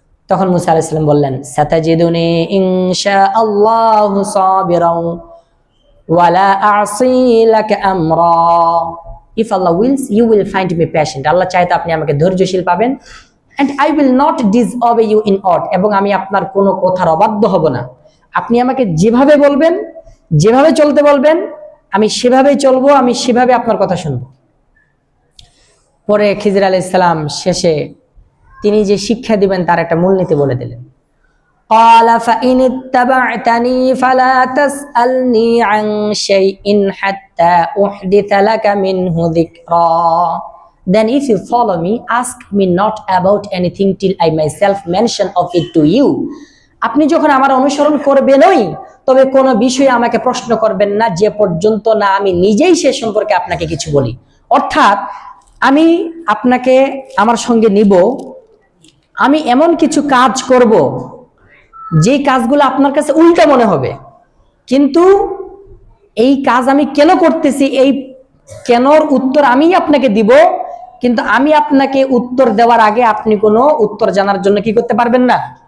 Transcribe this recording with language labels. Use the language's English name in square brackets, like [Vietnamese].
[Bangla] তখন মুসা আলাইহিস সালাম বললেন, [Arabic] সাতাজিদুনি ইনশাআল্লাহু সাবিরান ওয়ালা আ'সি লাকা আমরা, [English] if Allah wills you will find me patient, [Bangla] আল্লাহ চাইতে আপনি আমাকে ধৈর্যশীল পাবেন, [English] and I will not disobey you in aught, [Bangla] এবং আমি আপনার কোনো কথার অবাধ্য হব না। আপনি আমাকে যেভাবে বলবেন, যেভাবে চলতে বলবেন, আমি সেভাবেই চলবো, আমি সেভাবে আপনার কথা শুনবো। পরে খিজির আলাইহিস সালাম শেষে তিনি যে শিক্ষা দিবেন তার একটা মূলনীতি বলে দিলেন। [Arabic] قال فإن اتبعتني فلا تسألني عن شيء حتى أحدث لك منه ذكرا, [English] then if you follow me, ask me not about anything till I myself mention of it to you. [Bangla] আপনি যখন আমার অনুসরণ করবেনই, তবে কোনো বিষয়ে আমাকে প্রশ্ন করবেন না যে পর্যন্ত না আমি নিজেই সে সম্পর্কে আপনাকে কিছু বলি। অর্থাৎ আমি আপনাকে আমার সঙ্গে নিব, আমি এমন কিছু কাজ করব যে কাজগুলো আপনার কাছে উল্টা মনে হবে, কিন্তু এই কাজ আমি কেন করতেছি, এই কেনর উত্তর আমি আপনাকে দিব, কিন্তু আমি আপনাকে উত্তর দেওয়ার আগে আপনি কোনো উত্তর জানার জন্য কি করতে পারবেন না?